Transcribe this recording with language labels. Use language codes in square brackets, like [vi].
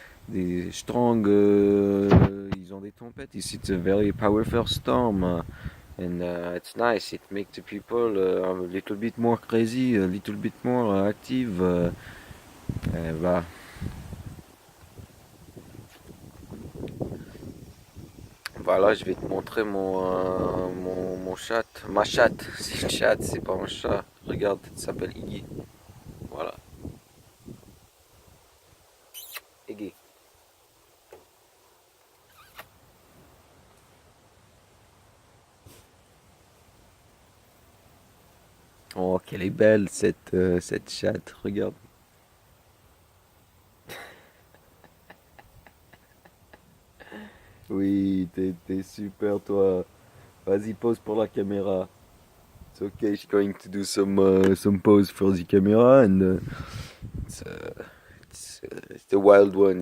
[en] des strong, [fr] ils ont des tempêtes. [en] It's a very powerful storm, and it's nice. It makes the people a little bit more crazy, a little bit more active. [fr] Voilà. Voilà, je vais te montrer mon chat, ma chatte. C'est une chatte, c'est pas un chat. Regarde, il s'appelle Iggy. Voilà, Iggy. Oh, qu'elle est belle cette chatte, regarde. Oui, t'es super toi. Vas-y, pose pour la caméra. [en] It's okay, she's going to do some pose for the camera and it's, it's a wild one.